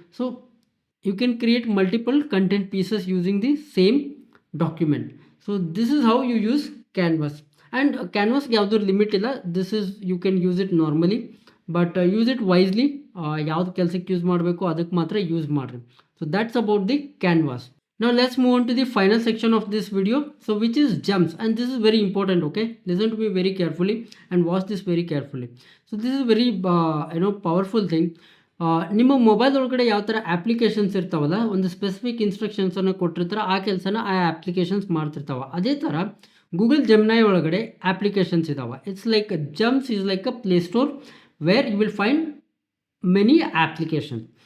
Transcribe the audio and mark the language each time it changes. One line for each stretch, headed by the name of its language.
English: So you can create multiple content pieces using the same document. So this is how you use Canvas. And Canvas
Kannada: ಗೆ ಯಾವುದೂ limit ಇಲ್ಲ.
English: This is you can use it normally, but use it wisely.
Kannada: ಯಾವ್ದು ಕೆಲಸಕ್ಕೆ use ಮಾಡಬೇಕು ಅದಕ್ಕೆ ಮಾತ್ರ use ಮಾಡಿರಿ.
English: So that's about the Canvas. Now let's move on to the final section of this video, so which is jumps, and this is very important. Okay, listen to me very carefully and watch this very carefully. So this is very powerful thing.
Kannada: ನಿಮ್ಮ mobile ಒಳಗಡೆ ಯಾವ ಥರ applications ಇರ್ತಾವಲ್ಲ, ಒಂದು specific ಇನ್ಸ್ಟ್ರಕ್ಷನ್ಸನ್ನು ಕೊಟ್ಟಿರ್ತಾರೆ, ಆ ಕೆಲಸನ ಆ ಅಪ್ಲಿಕೇಶನ್ಸ್ ಮಾಡ್ತಿರ್ತಾವೆ. ಅದೇ ಥರ ಗೂಗಲ್ ಜೆಮಿನೈ ಒಳಗಡೆ ಅಪ್ಲಿಕೇಶನ್ಸ್ ಇದಾವೆ.
English: It's like jumps is like a Play Store where you will find many application.